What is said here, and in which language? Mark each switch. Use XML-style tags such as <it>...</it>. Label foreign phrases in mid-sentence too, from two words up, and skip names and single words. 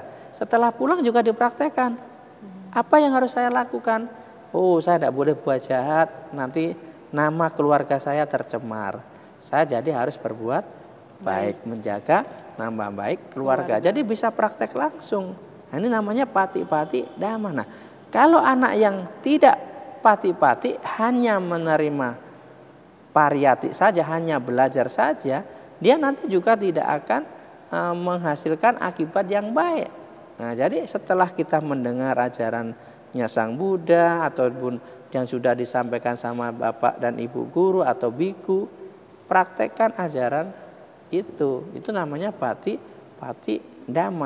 <id>Setelah pulang juga dipraktekkan. Apa yang harus saya lakukan? Oh, saya tidak boleh buat jahat, nanti nama keluarga saya tercemar. Saya jadi harus berbuat baik, menjaga nama baik keluarga. Jadi bisa praktek langsung. Nah, ini namanya</id> <pi>pati-pati dhamma.</pi> <id>Nah, kalau anak yang tidak pati-pati hanya menerima pariyati saja, hanya belajar saja, dia nanti juga tidak akan menghasilkan akibat yang baik. Nah, jadi setelah kita mendengar ajarannya Sang Buddha ataupun yang sudah disampaikan sama bapak dan ibu guru atau biku, praktekkan ajaran itu namanya</id> <pi>pati dhamma.</pi>